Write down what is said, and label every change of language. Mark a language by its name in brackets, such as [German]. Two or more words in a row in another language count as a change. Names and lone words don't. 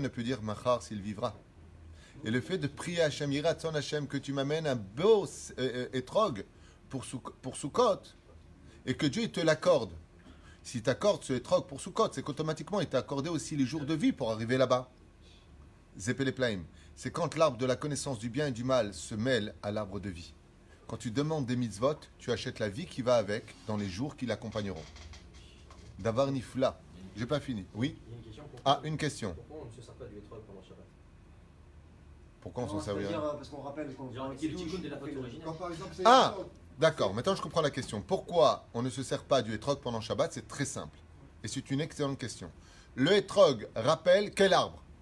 [French] Personne ne peut dire Machar s'il vivra. Et le fait de prier Hachem, [Hebrew] יהי רצון השם, [French] que tu m'amènes un beau étrog pour Sukkot, et que Dieu il te l'accorde. S'il t'accorde ce étrog pour Sukkot, c'est qu'automatiquement il t'a accordé aussi les jours de vie pour arriver là-bas. [Hebrew] Zepeleplaim. [French] C'est quand l'arbre de la connaissance du bien et du mal se mêle à l'arbre de vie. Quand tu demandes des mitzvot, tu achètes la vie qui va avec dans les jours qui l'accompagneront. [Hebrew] דבר נפלא. [French] J'ai pas fini. Oui? Il y a une question. Ah, une question. Pourquoi on ne se sert pas du étrog pendant Shabbat? Pourquoi on s'en servirait? Parce qu'on rappelle qu'on Genre, c'est le tikkun de la faute originelle. Quand par exemple c'est. Ah, d'accord. Maintenant, je comprends la question. Pourquoi on ne se sert pas du hétrog pendant Shabbat? C'est très simple. Et c'est une excellente question. Le hétrog rappelle quel arbre?